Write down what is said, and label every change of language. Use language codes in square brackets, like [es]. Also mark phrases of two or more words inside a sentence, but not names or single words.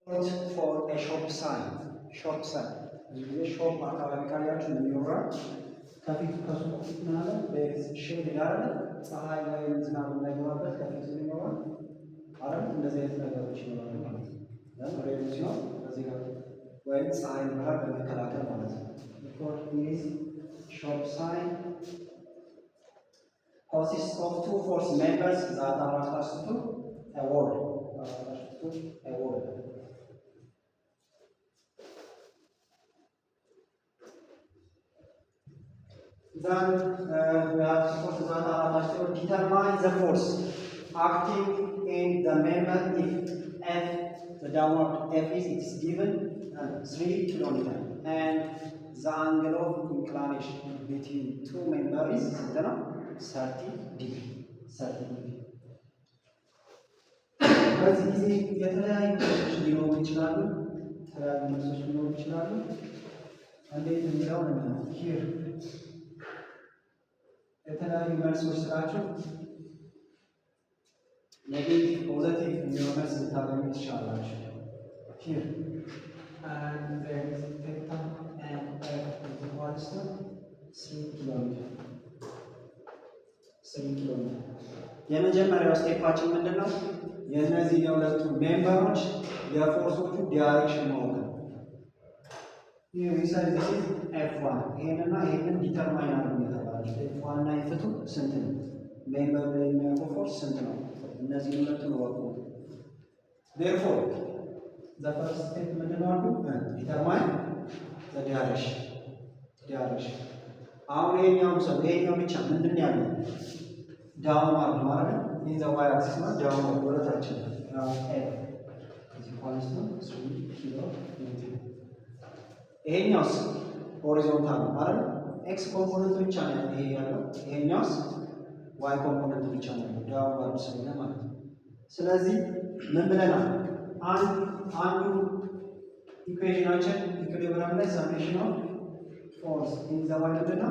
[en] for a shop sign. Shop sign. [am] shop አካባቢ ካያችሁ የሚኖረው ከፊቱ ከሱቁ ፊት ምናምን በሼድ ያለ ፀሐይ ወይም ዝናብ እንዳይገባበት ከፊቱ የሚኖረው አይደል? እንደዚህ አይነት ነገሮች ይኖራሉ ማለት ነው። ለምሬት ሲሆን በዚህ ጋር ወይም ፀሐይ ብርሃን በመከላከል ማለት ነው። [en] for this shop sign consists of two force members that are attached to a wall. Then we have forces that are attached to determine the force acting in the member if F, the downward F is given 3 kN and the angle of inclination between two members is 30 degree. 30 degree. [am] በዚህ ጊዜ የተለያዩ መልሶች ሊኖሩ ይችላሉ። እንዴት የሚለው ነው ሂር የተለያዩ መልሶች ስላቸው [en] negative positive [am] የሚሆን መልስ ልታገኙ ትችላላችሁ። ሂር [en] and there is theta and F equals to 3 [am] ኪሎሜትር 3 ኪሎሜትር። የመጀመሪያው ስቴፓችን ምንድነው? የእነዚህ የሁለቱ ሜምበሮች የፎርሶቹ ዳይሬክሽን ማወቅ ነው። ይሄ ሪሳይዝ F1 ይሄንና ይሄንን ዲተርማይን አድርጉ የተባላችሁ F1 እና F2 ስንት ነው? ሜምበሩ ላይ የሚያልፈው ፎርስ ስንት ነው? እነዚህ ሁለቱን ወቁ። [en] therefore the first step [am] ምንድነው አልኩ? [en] determine the direction [am] አሁን ይሄኛው ሰው ይሄኛው ብቻ ምንድን ያለው ዳውንዋርድ ማለት ነው። [en] in the y axis [am] ነው ዳውንዋርድ ወደታች ነው። [en] F is equals to 3 [am] ኪሎሜትር። ይሄኛውስ ሆሪዞንታል ነው ማለት ነው። [en] x component [am] ብቻ ነው ይሄ ያለው። ይሄኛውስ [en] y component [am] ብቻ ነው ዳውንዋርድ ስለሆነ ማለት ነው። ስለዚህ ምን ብለናል? አንዱ ኢኩዌሽናችን ኢኩሊብሪየም ላይ [en] summation of force in the y [am] ምንድነው?